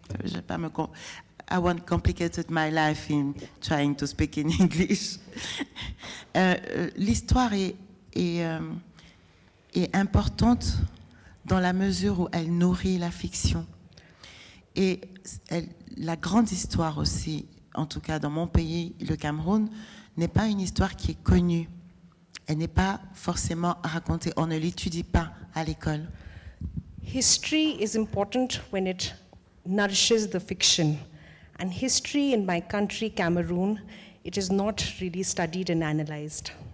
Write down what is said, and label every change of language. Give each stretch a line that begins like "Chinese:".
French: Je vais pas
English: I won't complicate my life in trying to speak in English.
French: L'histoire est importante dans la mesure où elle nourrit la fiction. Et la grande histoire aussi, en tout cas dans mon pays, le Cameroun, n'est pas une histoire qui est connue. Elle n'est pas forcément racontée. On ne l'étudie pas à l'école.
English: History is important when it nourishes the fiction. And history in my country, Cameroon, it is not really studied and analyzed.